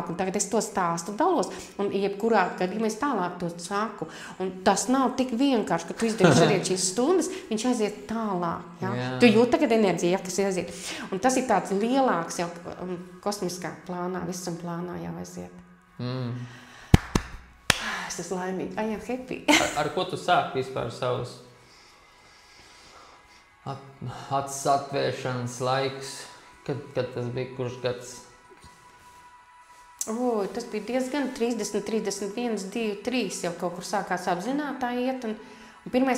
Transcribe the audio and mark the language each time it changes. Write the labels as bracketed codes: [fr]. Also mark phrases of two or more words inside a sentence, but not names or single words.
[lv] Un tagad es to stāstu dalos, un jebkurā gadījumā es tālāk to saku. Un tas nav tik vienkārši, ka tu izdari šodien šīs stundas, viņš aiziet tālāk. Ja? Tu jūt tagad enerģiju, ja, kas aiziet. Un tas ir tāds lielāks jau kosmiskā plānā, visam plānā jau aiziet. Es esmu laimīga, [en] I am happy. [lv] Ar ko tu sāki vispār savus atvēršanas laiks, kad tas bija, kurš gads? Tas bija diezgan 30, 31, 2, 3, jau kaut kur sākās apzinātā iet, un pirmais